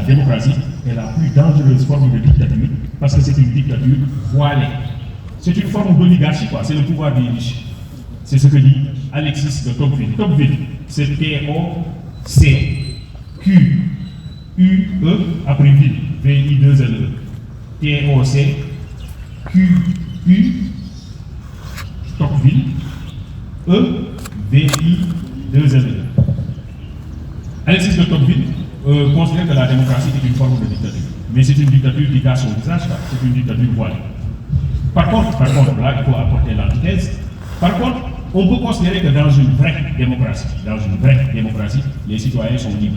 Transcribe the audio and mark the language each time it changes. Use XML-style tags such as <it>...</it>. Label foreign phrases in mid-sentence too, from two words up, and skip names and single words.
<fr>La démocratie est la plus dangereuse forme de dictature parce que c'est une dictature voilée. C'est une forme d'oligarchie, quoi. C'est le pouvoir des riches. C'est ce que dit Alexis de Tocqueville. Tocqueville, c'est T-O-C-Q-U-E après ville, V-I-2-L-E. T-O-C-Q-U, Tocqueville, E-V-I-2-L-E. Alexis de Tocqueville considère que la démocratie est une forme de dictature. Mais c'est une dictature qui cache son visage, c'est une dictature voilée. Par contre, là, il faut apporter l'antithèse. Par contre, on peut considérer que dans une vraie démocratie, les citoyens sont libres.</fr>